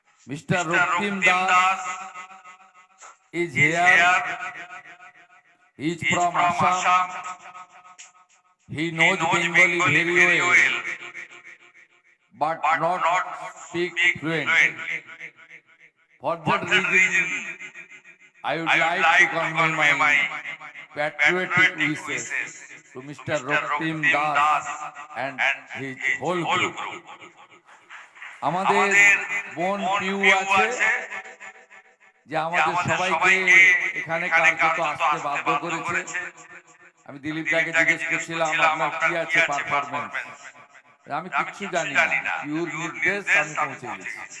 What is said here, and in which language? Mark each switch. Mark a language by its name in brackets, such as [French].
[English] Mister Roktim Das is here. He is from Assam. He knows Bengali very well, but not speak fluently. For that reason, I would like to convey my patriotic wishes to Mr. Roktim Das and his whole group. [Bangla] আমাদের বোন পিউ আছে যে আমাদের সবাইকে এখানে কার্যত আসতে বাধ্য করেছে। আমি দিলীপ দাকে জিজ্ঞেস করছিলাম আপনার কি আছে পারফরম্যান্স, আমি কিচ্ছু জানি না, পিউর নির্দেশ আমি পৌঁছে গেছি।